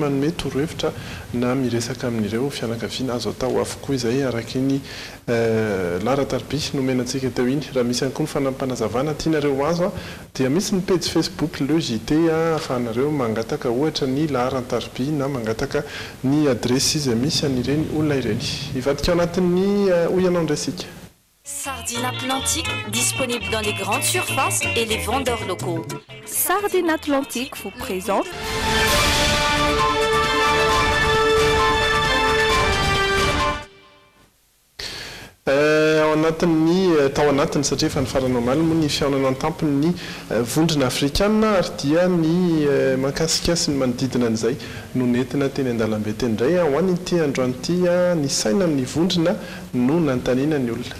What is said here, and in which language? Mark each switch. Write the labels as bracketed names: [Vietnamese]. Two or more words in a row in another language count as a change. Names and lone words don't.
[Malagasy] manome torohevitra na miresaka amin'ireo fianakaviana azo atao avokoa izay araka iny laharan-taribia nomenantsika teo iny raha misy ihany koa ny fanampanazavana tianareo azo dia misy ny [French] page Facebook [Malagasy] le JT ahafahanareo mangataka ohatra ny laharan-taribia na mangataka ny adresy izay misy an'ireny olona ireny ivadika anatin'ny oyanao ndraisika. [French] Sardine Atlantique, disponible dans les grandes surfaces et les vendeurs locaux. Sardine Atlantique vous présente [Malagasy] tao anatiny satria efa ny farany omaly moa ny fiaonana an-tampony ny vondrona afrikana ary dia ny mahakasikasy ny manodidina an'izay no nentina teny an-dalambe teny indray ho an'ity androany ity ny saina amin'ny vondrona no nantaniana ny olona.